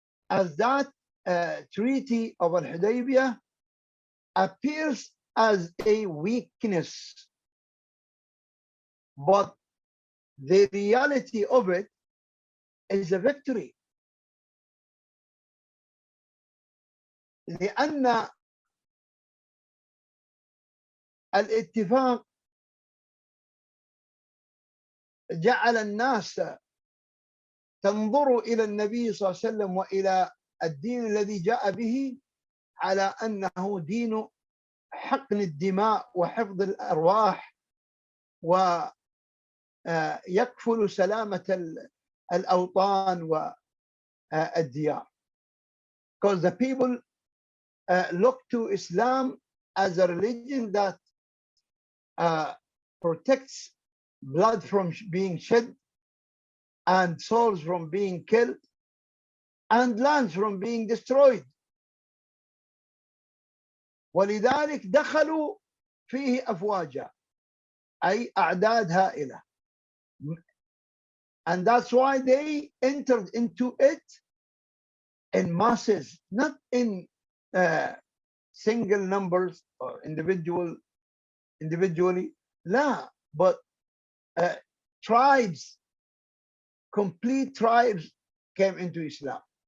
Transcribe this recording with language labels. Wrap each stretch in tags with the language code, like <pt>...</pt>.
<en>As that treaty of Al-Hudaybiyah appears as a weakness, but the reality of it is a victory.</en> <ar>لأن الاتفاق جعل الناس تنظر إلى النبي صلى الله عليه وسلم وإلى الدين الذي جاء به على أنه دين حقن الدماء وحفظ الأرواح ويكفل سلامة الأوطان والديار.</ar> <en>Because the people look to Islam as a religion that protects blood from being shed and souls from being killed and lands from being destroyed.</en> <ar>ولذلك دخلوا فيه أفواجا, أي أعداد هائلة.</ar> <en>And that's why they entered into it in masses, not in single numbers or individually, لا, but tribes, complete tribes came into Islam.</en>